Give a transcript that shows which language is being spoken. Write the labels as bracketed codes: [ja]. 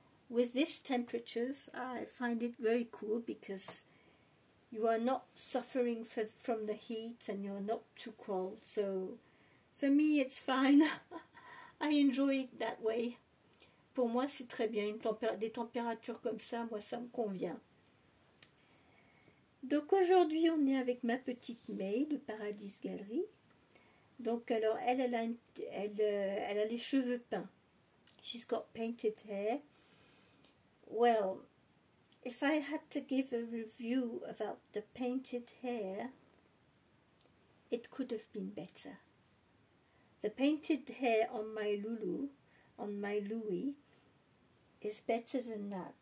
[en] With these temperatures, I find it very cool because you are not suffering from the heat and you're not too cold, so for me, it's fine. I enjoy it that way. [fr] Pour moi, c'est très bien. Des températures comme ça, moi, ça me convient. Donc, aujourd'hui, on est avec ma petite May de Paradise Galerie. Donc, alors, elle a les cheveux peints. [en] She's got painted hair. Well, if I had to give a review about the painted hair, it could have been better. The painted hair on my Lulu, on my Louis, is better than that.